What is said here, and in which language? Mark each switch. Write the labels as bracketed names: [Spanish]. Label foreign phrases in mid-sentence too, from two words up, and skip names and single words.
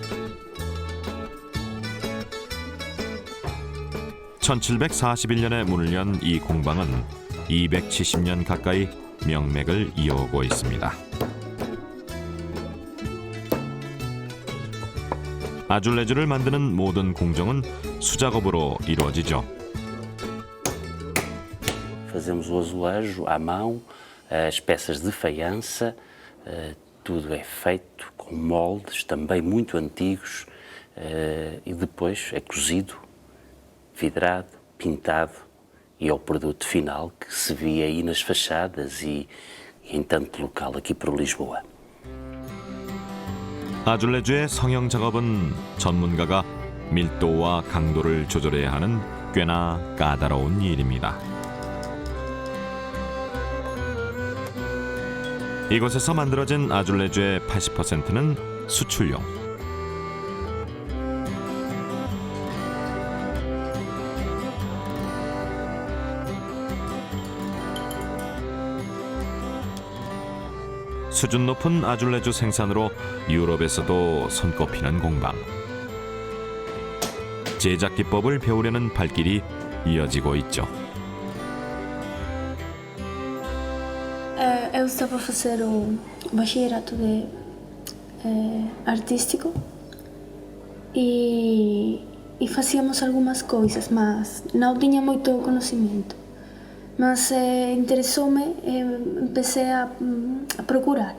[Korean] 1741년에 문을 연 이 공방은 270년 가까이 명맥을 이어오고 있습니다. 아줄레주를 만드는 모든 공정은 수작업으로 이루어지죠. [Portuguese] Fazemos o azulejo à mão, as peças de faiança, tudo é feito com moldes também muito antigos e depois é cozido, vidrado, pintado e é o produto final que se vê aí nas fachadas e em tanto local aqui por Lisboa. [Korean] 아줄레주의 성형 작업은 전문가가 밀도와 강도를 조절해야 하는 꽤나 까다로운 일입니다. 이곳에서 만들어진 아줄레주의 80%는 수출용. 수준 높은 아줄레주 생산으로 유럽에서도 손꼽히는 공방. 제작 기법을 배우려는 발길이 이어지고 있죠. [Portuguese] Eu estou para fazer o [Spanish] bachillerato de artístico [Portuguese] e fazíamos algumas coisas, mas não tinha muito conhecimento. Mas interessou-me, empecé a procurar.